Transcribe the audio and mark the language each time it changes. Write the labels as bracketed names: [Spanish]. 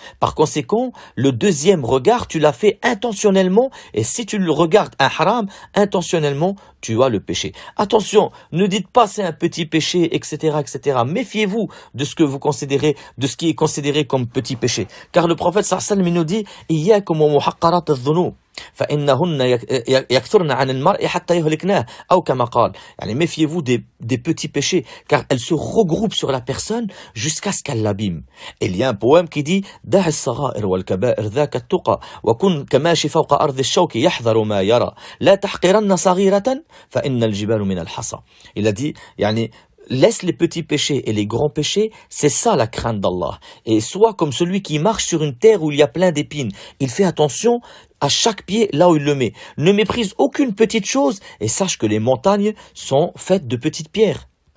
[French] Par conséquent, le deuxième regard, tu l'as fait intentionnellement, et si tu le regardes un haram, intentionnellement, tu as le péché. Attention, ne dites pas c'est un petit péché, etc., etc. Méfiez-vous de ce que vous considérez, de ce qui est considéré comme petit péché. Car le prophète sallallahu alayhi wa sallam nous dit, [Arabic] إياكم ومحقرات الذنوب فإنهن يكثرن عن المرء حتى يهلكناه أو كما قال. يعني [French] méfiez-vous des petits péchés, car elles se regroupent sur la personne jusqu'à ce qu'elle l'abîme. Et il y a un poème qui dit [Arabic] دع الصغائر والكبائر ذاك التقى وكن كماشي فوق أرض الشوك يحذر ما يرى لا تحقرن صغيرة فإن الجبال من الحصى. [French] Il a dit, [Arabic] يعني [French] laisse les petits péchés et les grands péchés, c'est ça la crainte d'Allah. Et sois comme celui qui marche sur une terre où il y a plein d'épines. Il fait attention à chaque pied là où il le met. Ne méprise aucune petite chose et sache que les montagnes sont faites de petites pierres.